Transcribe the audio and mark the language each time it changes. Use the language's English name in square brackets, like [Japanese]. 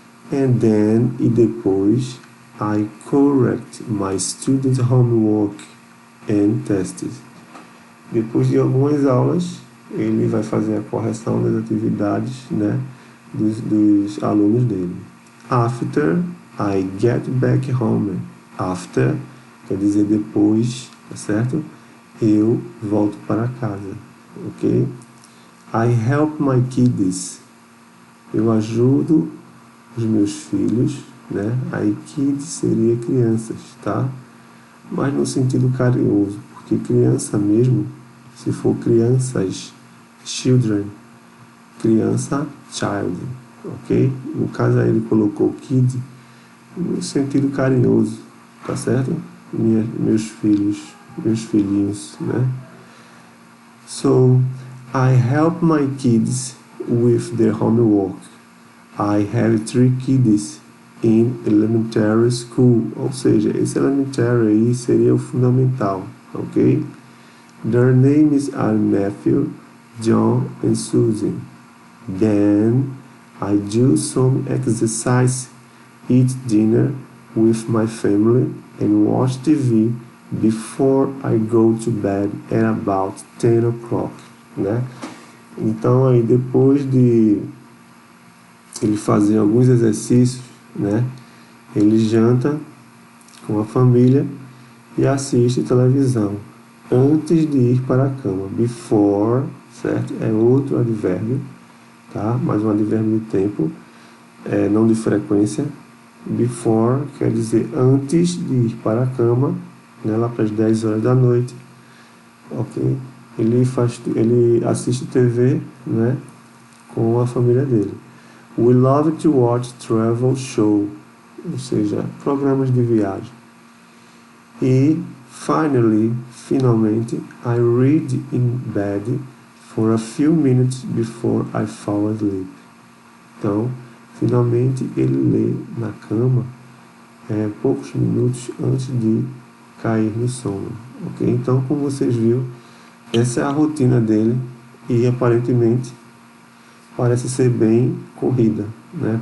[English] And then, [Portuguese] e depois, [English] I correct my student homework and tests. [Portuguese] Depois de algumas aulas, ele vai fazer a correção das atividades, né, dos alunos dele. [English] After I get back home. After [Portuguese] quer dizer depois, tá certo? Eu volto para casa, ok? [English] I help my kids. [Portuguese] Eu ajudo os meus filhos, né? Aí kids seria crianças, tá? Mas no sentido carinhoso, porque criança mesmo, se for crianças, children, criança, child, ok? No caso aí ele colocou kid no sentido carinhoso, tá certo? Meus filhos, meus filhinhos, né? [English] So, I help my kids with their homework. I have 3 kids in elementary school. [Portuguese] Ou seja, esse elementary aí seria o fundamental, ok? [English] Their names are Matthew, John and Susan. Then I do some exercise, eat dinner with my family and watch TV before I go to bed at about 10 o'clock, né? [Portuguese] Então aí depois de ele fazer alguns exercícios, né? Ele janta com a família e assiste televisão antes de ir para a cama. Before, certo? É outro advérbio, tá? Mais um advérbio de tempo, não de frequência. Before quer dizer antes de ir para a cama, né? Lá para as 10 horas da noite, ok? Ele assiste TV, né? Com a família dele. [English] We love to watch travel show, [Portuguese] ou seja, programas de viagem. E finalmente, [English] I read in bed for a few minutes before I fall asleep. [Portuguese] Então, finalmente ele lê na cama poucos minutos antes de cair no sono, ok? Então, como vocês viram, essa é a rotina dele e aparentemente parece ser bem corrida, né?